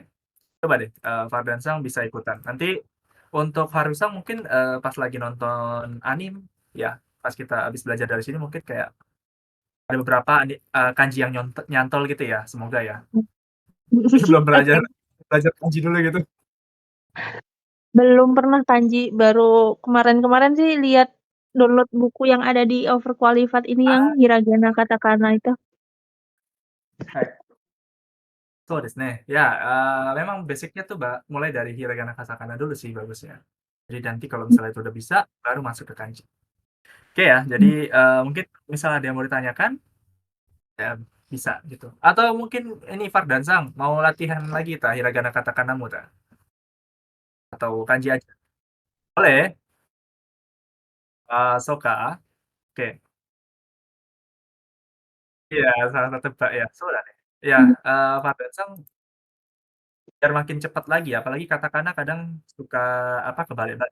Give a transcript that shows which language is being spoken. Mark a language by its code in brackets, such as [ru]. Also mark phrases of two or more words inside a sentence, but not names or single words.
[id] Coba deh, Fardansang bisa ikutan. Nanti untuk Harusang mungkin pas lagi nonton anim, ya pas kita habis belajar dari sini mungkin kayak ada beberapa kanji yang nyantol gitu ya, semoga ya. Belum belajar Oke. belajar kanji dulu gitu. Belum pernah kanji, baru kemarin-kemarin sih lihat download buku yang ada di Overqualified ini yang Ah, hiragana, katakana itu. [ja] はい。そうですね. [id] Ya, memang basicnya tuh mulai dari hiragana katakana dulu sih bagusnya. Jadi nanti kalau misalnya itu udah bisa, baru masuk ke kanji. Oke ya, jadi mungkin misalnya ada yang mau ditanyakan, ya bisa gitu. Atau mungkin ini Fardansang mau latihan lagi ta hiragana katakanamu ta? Atau kanji aja? Boleh. Soka. Oke. Iya, salah satu Mbak ya. Soda deh. Ya, Fardansang biar makin cepat lagi, apalagi katakana kadang suka apa kebalik-balik.